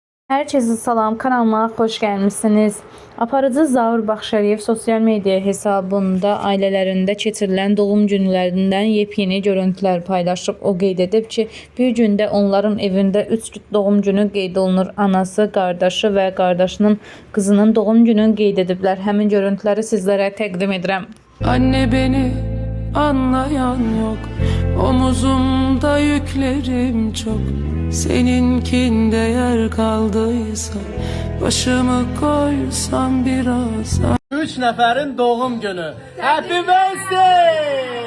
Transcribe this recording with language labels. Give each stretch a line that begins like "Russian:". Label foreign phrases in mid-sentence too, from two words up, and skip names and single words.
Azerbaijani: Herkese salam, kanalıma hoş gelmişsiniz. Aparıcı Zaur Baxşəliyev sosyal medya hesabında ailələrində keçirilən doğum günlərindən yepyeni görüntülər paylaşıb. O qeyd edib ki, bir gündə onların evində 3 doğum günü qeyd olunur. Anası, qardaşı və qardaşının qızının doğum gününü qeyd ediblər. Həmin görüntüləri sizlərə təqdim edirəm.
Turkish: Anne beni anlayan yok, omuzumda yüklerim çok. Seninkinde yer kaldıysa başımı koysam biraz.
Azerbaijani: 3 nəfərin doğum günü.
English: Happy birthday!